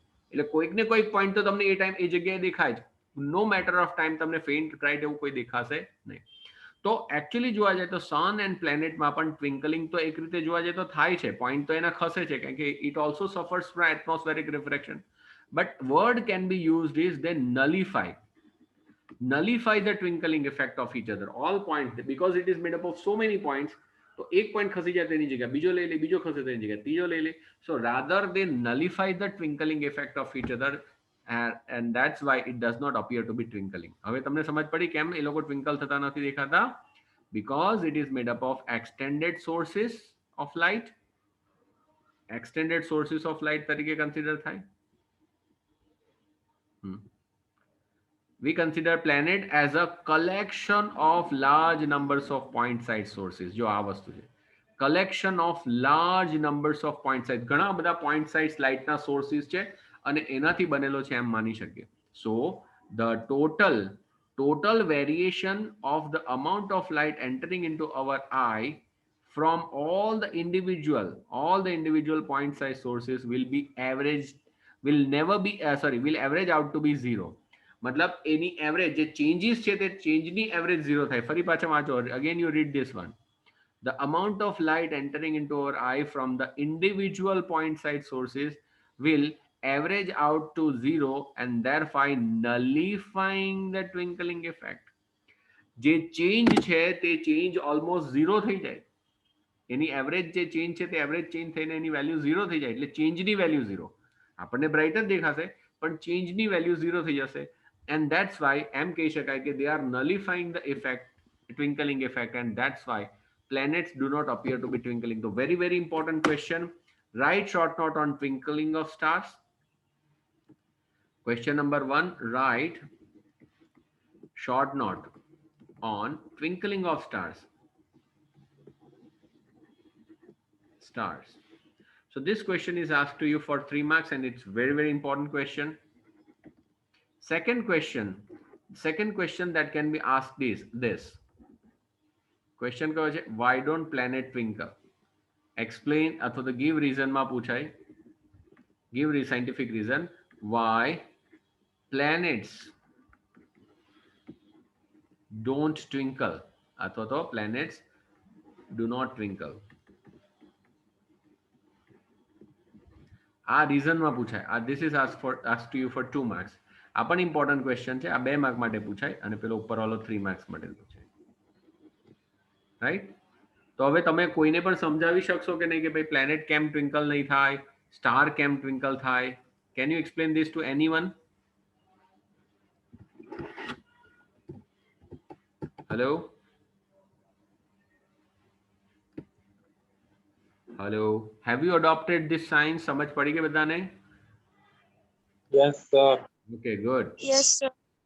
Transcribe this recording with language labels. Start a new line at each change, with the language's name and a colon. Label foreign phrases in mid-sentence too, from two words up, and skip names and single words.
Gujarati: એટલે કોઈક ને કોઈક પોઈન્ટ તો તમને એ ટાઈમ એ જગ્યાએ દેખાય જ,
English: no matter of time
Gujarati: તમને
English: faint bright
Gujarati: એવું કોઈ દેખાશે નહીં. તો એકચ્યુઅલી જોવા જાય તો
English: sun and planetમાં
Gujarati: પણ ટ્વિંકલિંગ તો એક રીતે જોવા જાય તો થાય છે, પોઈન્ટ તો એના ખસે છે, કારણ કે
English: it also suffers from atmospheric refraction. but word can be used is they nullify the twinkling effect of each other, all points, because it is made up of so many points.
Gujarati: તો એક પોઈન્ટ ખસી જાય તેની જગ્યા બીજો લઈ લે, બીજો ખસે તેની જગ્યા ત્રીજો લઈ લે.
English: સો rather they nullify the twinkling effect of each other, and that's why it does not appear to be twinkling.
Gujarati: હવે તમને સમજ પડી કેમ એ લોકો ટ્વિંકલ થતા નથી દેખાતા?
English: Because it is made up of extended sources of light. Extended sources of light
Gujarati: તરીકે કન્સિડર થાય.
English: We consider planet as a collection of large numbers of point side sources.
Gujarati: જો આ વસ્તુ છે,
English: collection of large numbers of point sides,
Gujarati: ઘણા બધા
English: point sides light
Gujarati: ના sources છે અને એનાથી બનેલો છે એમ માની શકીએ.
English: So the total variation of the amount of light entering into our eye from all the individual point size sources will be averaged will never be will average out to be 0.
Gujarati: मतलब એની એવરેજ જે ચેન્જીસ છે તે ચેન્જની એવરેજ 0 થાય. ફરી પાછા વાંચો.
English: Again you read this one. The amount of light entering into our eye from the individual point side sources will average out to 0 and thereby nullifying the twinkling effect.
Gujarati: જે ચેન્જ છે તે ચેન્જ ઓલમોસ્ટ 0 થઈ જાય. એની એવરેજ જે ચેન્જ છે તે એવરેજ ચેન્જ થઈને એની વેલ્યુ 0 થઈ જાય, એટલે ચેન્જની વેલ્યુ 0. આપણને બ્રાઇટર દેખાશે પણ ચેન્જની વેલ્યુ 0 થઈ જશે.
English: and that's why
Gujarati: એમ કહી શકાય કે
English: they are nullifying the effect, twinkling effect, and that's why planets do not appear to be twinkling. So very very important question. Write short note on twinkling of stars. Question number 1, write short note on twinkling of stars. So this question is asked to you for 3 marks and it's very very important question. Second question that can be asked is this. Question
Gujarati: કહો છે
English: why don't planet twinkle?
Gujarati: Explain અથવા તો
English: give reason
Gujarati: માં પૂછાય.
English: Give scientific reason why planets don't twinkle
Gujarati: અથવા તો
English: planets do not twinkle.
Gujarati: આ રીઝનમાં પૂછાય.
English: This is asked to you for 2 marks.
Gujarati: આ પણ
English: important question
Gujarati: છે. આ 2 માર્ક માટે પૂછાય અને પેલો ઉપરવાળો 3 માર્ક્સ માટે પૂછાય. રાઈટ? તો હવે તમે કોઈને પણ સમજાવી શકશો કે નહીં કે ભાઈ પ્લેનેટ કેમ ટ્વિંકલ નહીં થાય, સ્ટાર કેમ ટ્વિંકલ થાય?
English: can you explain this to anyone? hello hello, have you adopted this science?
Gujarati: સમજ પડી કે બધાને?
English: Yes sir. Okay, good. Yes sir.